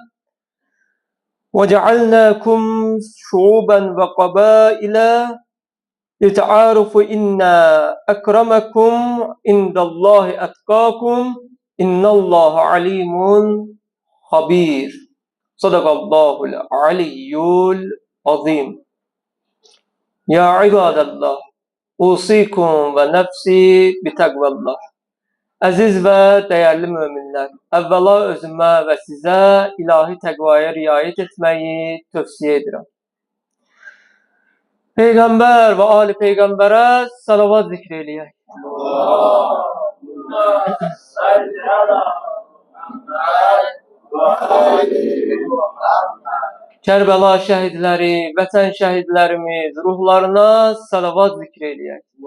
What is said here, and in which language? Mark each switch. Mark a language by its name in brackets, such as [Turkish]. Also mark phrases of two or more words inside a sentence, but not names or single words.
[Arabic] وجعلناكم شعوبا وقبائل لتعارفوا إن أكرمكم عند الله أتقاكم إن الله عليم خبير صدق الله العلي العظيم يا عباد الله أوصيكم ونفسي بتقوى الله. [Azerbaijani] Əziz və dəyərli möminlər, əvvəla özümə və sizə ilahi təqvaya riayət etməyi tövsiyə edirəm. Peyğəmbər və ali Peyğəmbərə salavat zikr eləyək. Kərbəla şəhidləri, vətən şəhidlərimiz ruhlarına salavat zikr eləyək.